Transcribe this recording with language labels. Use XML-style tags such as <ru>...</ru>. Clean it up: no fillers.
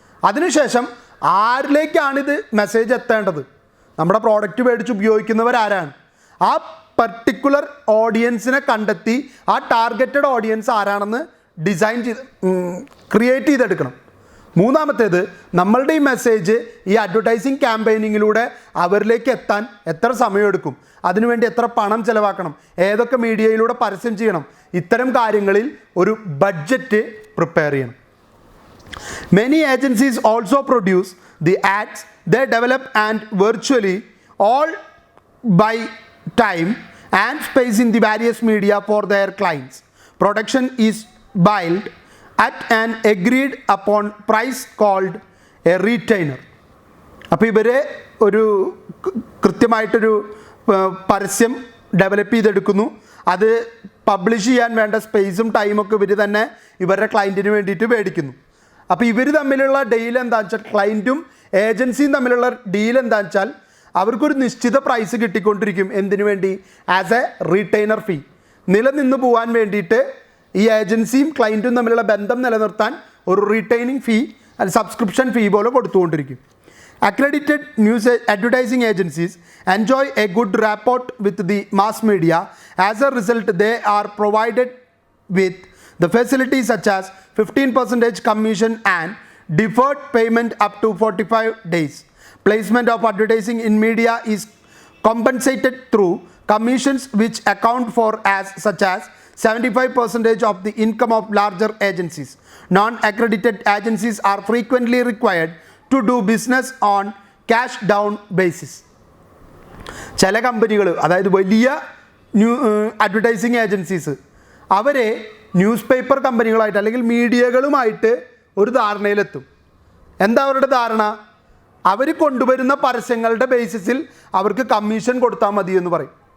<ml>അതിനുശേഷം ആരിലേക്കാണിത് മെസ്സേജ് എത്തേണ്ടത്, നമ്മുടെ പ്രോഡക്റ്റ് മേടിച്ച് ഉപയോഗിക്കുന്നവരാരാണ്, ആ പർട്ടിക്കുലർ ഓഡിയൻസിനെ കണ്ടെത്തി ആ ടാർഗറ്റഡ് ഓഡിയൻസ് ആരാണെന്ന് ഡിസൈൻ ചെയ്ത് ക്രിയേറ്റ് ചെയ്തെടുക്കണം. മൂന്നാമത്തേത്, നമ്മളുടെ ഈ മെസ്സേജ് ഈ അഡ്വർടൈസിങ് ക്യാമ്പയിനിങ്ങിലൂടെ അവരിലേക്ക് എത്താൻ എത്ര സമയമെടുക്കും, അതിനുവേണ്ടി എത്ര പണം ചിലവാക്കണം, ഏതൊക്കെ മീഡിയയിലൂടെ പരസ്യം ചെയ്യണം, ഇത്തരം കാര്യങ്ങളിൽ ഒരു ബഡ്ജറ്റ് പ്രിപ്പയർ ചെയ്യണം.</ml> <en>Many agencies also produce the ads they develop and virtually all buy time and space in the various media for their clients. Production is billed at an agreed upon price called a retainer.</en> <ml>അപ്പോൾ ഇവർ ഒരു കൃത്യമായിട്ടൊരു പരസ്യം develop ചെയ്തെടുക്കുന്നു. അത് publish ചെയ്യാൻ വേണ്ട സ്പേസും ടൈമൊക്കെ ഇവർ തന്നെ ഇവരുടെ ക്ലയൻറ്റിന് വേണ്ടിയിട്ട് മേടിക്കുന്നു. അപ്പോൾ ഇവർ തമ്മിലുള്ള ഡീൽ എന്താണെന്ന് വെച്ചാൽ, ക്ലയൻറ്റും ഏജൻസിയും തമ്മിലുള്ള ഡീൽ എന്താണെന്ന് വെച്ചാൽ, അവർക്കൊരു നിശ്ചിത പ്രൈസ് കിട്ടിക്കൊണ്ടിരിക്കും. എന്തിനു വേണ്ടി?</ml> <en>As a retainer fee.</en> <ml>നിലനിന്ന് പോകാൻ വേണ്ടിയിട്ട് ഈ ഏജൻസിയും ക്ലയൻറ്റും തമ്മിലുള്ള ബന്ധം നിലനിർത്താൻ ഒരു റീറ്റെയിനിങ് ഫീ അല്ലെങ്കിൽ സബ്സ്ക്രിപ്ഷൻ ഫീ പോലെ കൊടുത്തുകൊണ്ടിരിക്കും.</ml> <en>Accredited news advertising agencies enjoy a good rapport with the mass media. As a result, they are provided with the facilities such as 15% commission and deferred payment up to 45 days. Placement of advertising in media is compensated through commissions which account for as such as 75% of the income of larger agencies. Non-accredited agencies are frequently required to do business on cash down basis.</en> <ml>ചില കമ്പനികൾ, അതായത് വലിയ advertising agencies, അവരെ news paper കമ്പനികളായിട്ട് അല്ലെങ്കിൽ മീഡിയകളുമായിട്ട് ഒരു ധാരണയിലെത്തും. എന്താ അവരുടെ ധാരണ? അവർ കൊണ്ടുവരുന്ന പരസ്യങ്ങളുടെ ബേസിസിൽ അവർക്ക് കമ്മീഷൻ കൊടുത്താൽ മതി എന്ന് പറയും.</ml>